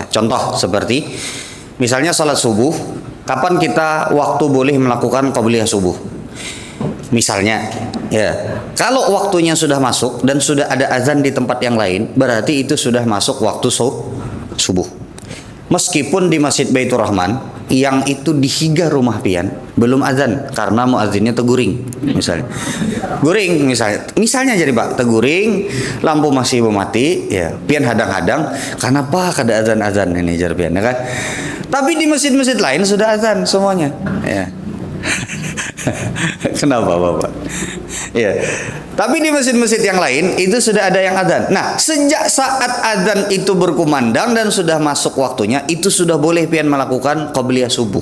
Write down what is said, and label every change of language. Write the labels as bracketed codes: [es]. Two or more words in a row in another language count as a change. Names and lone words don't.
[id] Contoh seperti misalnya sholat subuh, kapan kita waktu boleh melakukan qabliyah subuh? Misalnya, ya, kalau waktunya sudah masuk dan sudah ada azan di tempat yang lain, berarti itu sudah masuk waktu subuh. Meskipun di Masjid Baitur Rahman yang itu [bjn] dihiga rumah pian [id] belum azan karena muazzinnya teguring, misalnya. [bjn] Guring misalnya jadi Pak, teguring, lampu masih mati, ya, pian hadang-hadang, kenapa kada azan-azan ini jar pian, [id] ya kan? Tapi di masjid-masjid lain sudah azan semuanya, ya. Kenapa Bapak? Ya. Tapi di masjid-masjid yang lain itu sudah ada yang adzan. Nah, sejak saat adzan itu berkumandang dan sudah masuk waktunya, itu sudah boleh pian melakukan qabliyah subuh.